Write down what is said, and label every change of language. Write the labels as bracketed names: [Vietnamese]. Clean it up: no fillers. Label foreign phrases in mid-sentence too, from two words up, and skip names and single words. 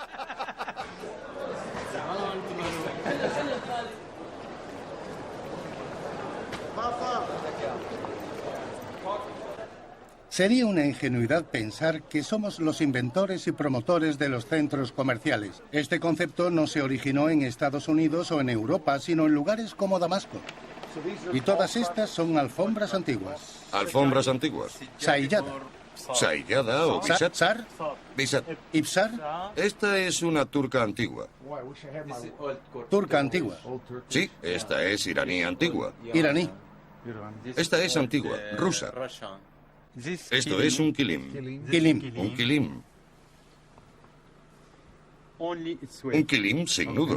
[Spanish] Sería una ingenuidad pensar que somos los inventores y promotores de los centros comerciales. Este concepto no se originó en Estados Unidos o en Europa, sino en lugares como Damasco. Y todas estas son alfombras antiguas. Alfombras antiguas. Saiyada. Saiyada o bisat. Sar. Bisat. Ibsar. Esta es una turca antigua. Turca antigua. Sí, esta es iraní antigua. Iraní. Esta es antigua, rusa. Esto es un kilim. Kilim. Un kilim. Un kilim sin nudos.